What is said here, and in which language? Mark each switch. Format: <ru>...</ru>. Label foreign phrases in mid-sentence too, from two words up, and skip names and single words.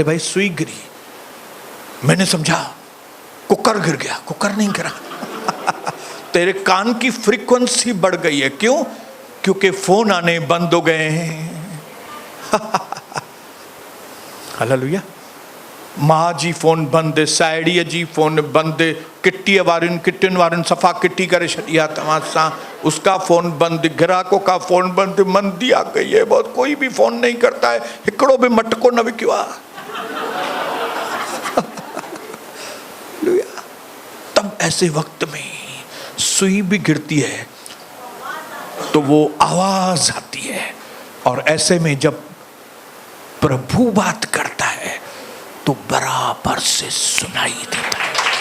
<hi>अरे भाई सुई गिरी, मैंने समझा कुकर गिर गया, कुकर नहीं गिरा। तेरे कान की फ्रीक्वेंसी बढ़ गई है। क्यों? क्योंकि फोन आने बंद हो गए हैं।</hi> <sd>हालेलुया। माँ जी फोन बंद है, साइडी जी फोन बंद है, किट्टी वारिन किटिन वारिन सफ़ा किट्टी करे छॾिया तव्हां सां,</sd> <hi>उसका फ़ोन बंद, ग्राहकों का फ़ोन बंद, मंदी आ गई है बहुत, कोई भी फ़ोन नहीं करता है,</hi> <sd>हिकिड़ो भी मटको न विकियो आहे।</sd> <hi>तब ऐसे वक्त में सुई भी गिरती है तो वो आवाज आती है, और ऐसे में जब प्रभु बात करता है तो बराबर से सुनाई देता है।</hi>